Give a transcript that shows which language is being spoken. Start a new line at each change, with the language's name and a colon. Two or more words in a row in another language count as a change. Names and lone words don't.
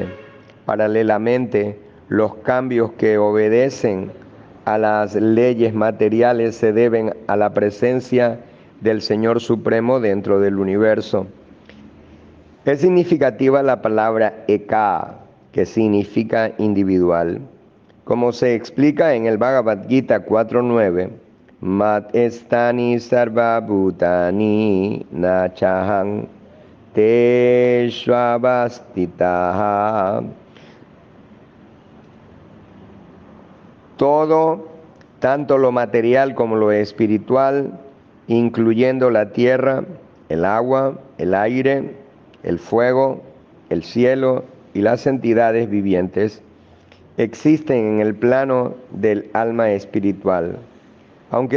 Spanish: Paralelamente, los cambios que obedecen a las leyes materiales se deben a la presencia del Señor Supremo dentro del universo. Es significativa la palabra eka, que significa individual. Como se explica en el Bhagavad Gita 4.9,
Sanskrit: मत्स्थानि सर्व भूतानि न चाहं तेषु अवस्थितः.
Spanish: Todo, tanto lo material como lo espiritual, incluyendo la tierra, el agua, el aire, el fuego, el cielo y las entidades vivientes, existen en el plano del alma espiritual.